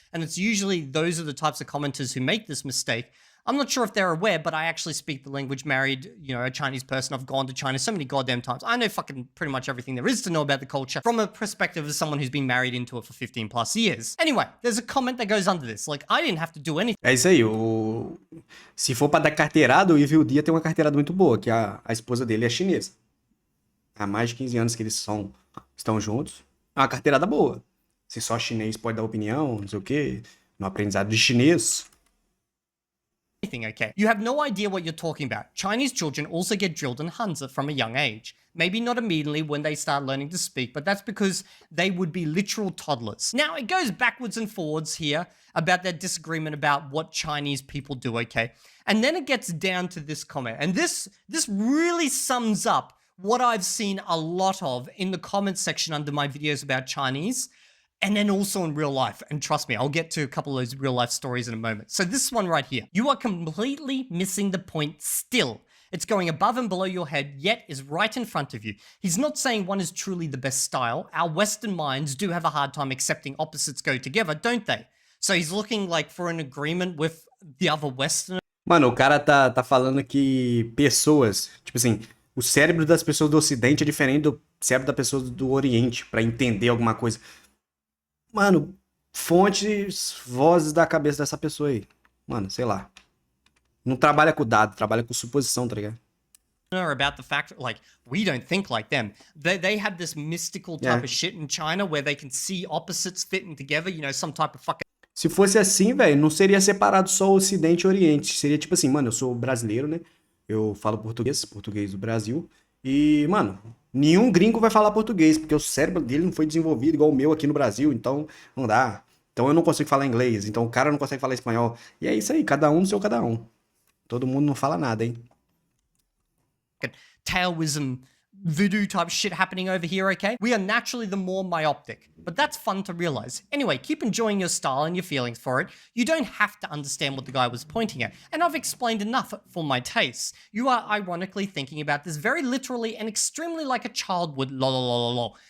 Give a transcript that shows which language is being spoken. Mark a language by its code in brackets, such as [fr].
[en] And it's usually those are the types of commenters who make this mistake. I'm not sure if they're aware, but I actually speak the language, married, a Chinese person. I've gone to China so many goddamn times. I know fucking pretty much everything there is to know about the culture from a perspective of someone who's been married into it for 15 plus years. Anyway, there's a comment that goes under this. Like, I didn't have to do anything. [pt] É isso aí. Se for pra dar carteirada, o Evil Dia tem uma carteirada muito boa, que a esposa dele é chinesa. Há mais de 15 anos que eles estão juntos. É uma carteirada boa. Se só chinês pode dar opinião, não sei o quê, no aprendizado de chinês. [en] Okay. You have no idea what you're talking about. Chinese children also get drilled in Hanzi from a young age. Maybe not immediately when they start learning to speak, but that's because they would be literal toddlers. Now, it goes backwards and forwards here about that disagreement about what Chinese people do, okay? And then it gets down to this comment. And this really sums up what I've seen a lot of in the comment section under my videos about Chinese. And then also in real life. And trust me, I'll get to a couple of those real life stories in a moment. So this one right here. You are completely missing the point still. It's going above and below your head, yet is right in front of you. He's not saying one is truly the best style. Our Western minds do have a hard time accepting opposites go together, don't they? So he's looking like for an agreement with the other Western. [pt] Mano, o cara tá falando que pessoas, tipo assim, o cérebro das pessoas do Ocidente é diferente do cérebro das pessoas do Oriente, pra entender alguma coisa. Mano, fontes, vozes da cabeça dessa pessoa aí. Mano, sei lá. Não trabalha com dado, trabalha com suposição, tá ligado? [en] About the fact, like, we don't think like them. They have this mystical type of shit in China where they can see opposites fitting together, some type of fucking... [pt] Se fosse assim, velho, não seria separado só Ocidente e Oriente. Seria tipo assim, mano, eu sou brasileiro, né? Eu falo português do Brasil. E, mano, nenhum gringo vai falar português, porque o cérebro dele não foi desenvolvido igual o meu aqui no Brasil, então não dá. Então eu não consigo falar inglês, então o cara não consegue falar espanhol. E é isso aí, cada um no seu cada um. Todo mundo não fala nada, hein? [en] Taoism, voodoo type shit happening over here, okay? We are naturally the more myopic, but that's fun to realize. Anyway, keep enjoying your style and your feelings for it. You don't have to understand what the guy was pointing at, and I've explained enough for my tastes. You are ironically thinking about this very literally and extremely like a child would, lol.